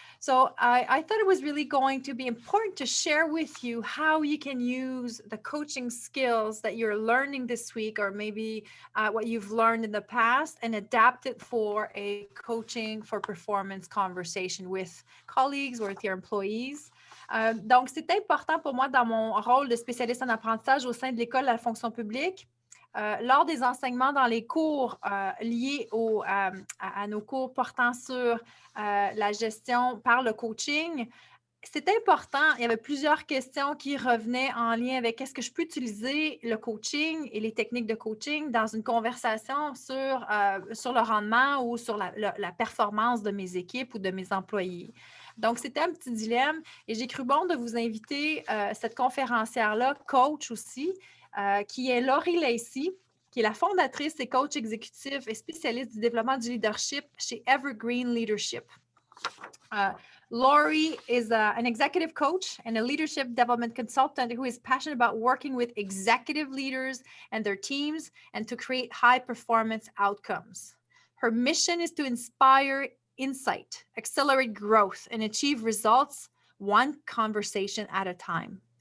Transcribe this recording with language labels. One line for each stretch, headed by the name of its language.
English: So I thought it was really going to be important to share with you how you can use the coaching skills that you're learning this week, or maybe what you've learned in the past, and adapt it for a coaching for performance conversation with colleagues or with your employees.
French: Donc, c'est important pour moi dans mon rôle de spécialiste en apprentissage au sein de l'École de la fonction publique. Lors des enseignements dans les cours liés à nos cours portant sur la gestion par le coaching, c'est important. Il y avait plusieurs questions qui revenaient en lien avec est-ce que je peux utiliser le coaching et les techniques de coaching dans une conversation sur le rendement ou sur la performance de mes équipes ou de mes employés. Donc, c'était un petit dilemme et j'ai cru bon de vous inviter cette conférencière-là, coach aussi, qui est Lori Lacey, qui est la fondatrice et coach exécutif et spécialiste du développement du leadership chez Evergreen Leadership.
English: Lori is an executive coach and a leadership development consultant who is passionate about working with executive leaders and their teams and to create high performance outcomes. Her mission is to inspire insight, accelerate growth, and achieve results one conversation at a time.